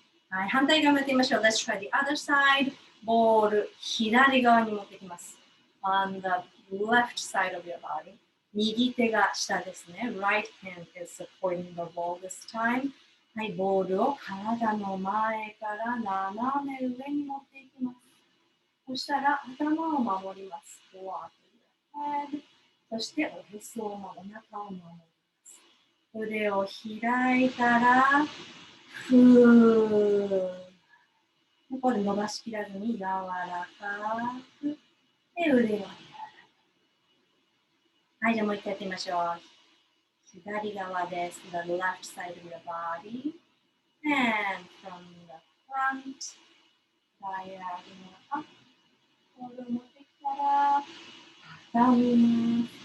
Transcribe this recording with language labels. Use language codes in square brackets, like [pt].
[ja] はい、反対側もやってみましょう。 [en] Let's try the other side. [ja] ボール、左側に持ってきます。 [en] On the left side of your body. [ja] 右手が下ですね。 [en] Right hand is supporting the ball this time. [ja] はい、ボールを体の前から斜め上に持っていきます。そしたら頭を守ります。 [en] Walk your head. [ja] そしておへそをお腹を守ります。腕を開いたら、ふー。これ伸ばしきらずに柔らかく。で、腕を開く。はい、じゃあもう一回やってみましょう。左側です。 [en] The left side of your body. And from the front, diagonal up. [ja] ボールを持ってきたら、畳みます。